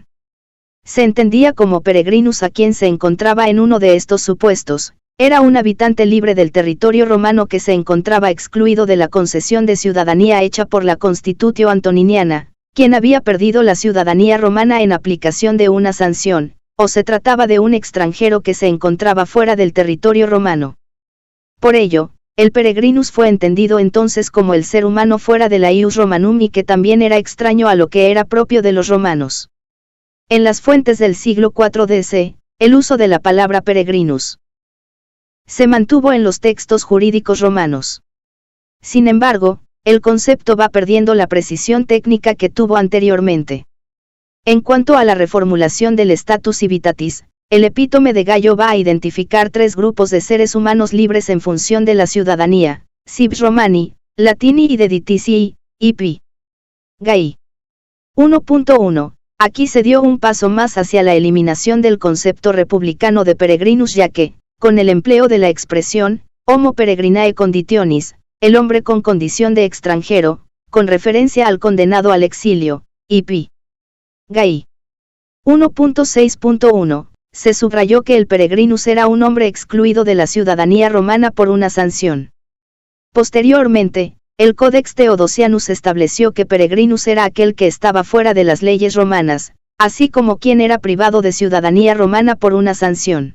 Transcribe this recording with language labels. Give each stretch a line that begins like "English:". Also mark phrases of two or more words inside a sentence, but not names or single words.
Spanish: Se entendía como peregrinus a quien se encontraba en uno de estos supuestos, era un habitante libre del territorio romano que se encontraba excluido de la concesión de ciudadanía hecha por la Constitutio Antoniniana, quien había perdido la ciudadanía romana en aplicación de una sanción, o se trataba de un extranjero que se encontraba fuera del territorio romano. Por ello, el peregrinus fue entendido entonces como el ser humano fuera de la
Latin: ius romanum
Spanish: y que también era extraño a lo que era propio de los romanos. En las fuentes del siglo IV d.C., el uso de la palabra peregrinus se mantuvo en los textos jurídicos romanos. Sin embargo, el concepto va perdiendo la precisión técnica que tuvo anteriormente. En cuanto a la reformulación del
Latin: status civitatis,
Spanish: el epítome de Gallo va a identificar tres grupos de seres humanos libres en función de la ciudadanía:
Latin: civs romani, latini
Spanish: y dediticii, ipi. Gai. 1.1. Aquí se dio un paso más hacia la eliminación del concepto republicano de peregrinus, ya que, con el empleo de la expresión
Latin: homo peregrinae conditionis,
Spanish: el hombre con condición de extranjero, con referencia al condenado al exilio, ipi. Gai. 1.6.1, se subrayó que el peregrinus era un hombre excluido de la ciudadanía romana por una sanción. Posteriormente, el Codex Theodosianus estableció que peregrinus era aquel que estaba fuera de las leyes romanas, así como quien era privado de ciudadanía romana por una sanción.